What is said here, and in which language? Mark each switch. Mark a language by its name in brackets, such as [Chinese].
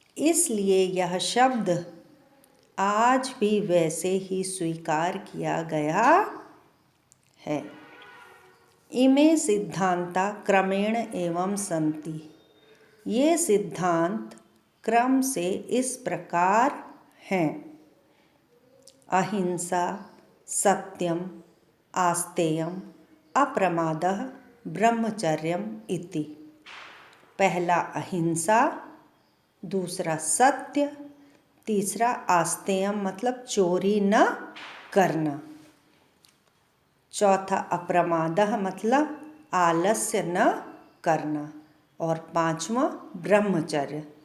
[Hindi] इसलिए यह शब्द आज भी वैसे ही स्वीकार किया गया है। [Sanskrit] इमे सिद्धांता क्रमेण एवं सन्ति। [Hindi] ये सिद्धांत क्रम से इस प्रकार हैं। [Sanskrit] अहिंसा, सत्यम, आस्तेयम, अप्रमादः, ब्रह्मचर्यम इति। [Hindi] पहला अहिंसा, दूसरा सत्य, तीसरा आस्तेयम मतलब चोरी न करना, चौथा अप्रमादः मतलब आलस्य न करना और पांचवा ब्रह्मचर्य।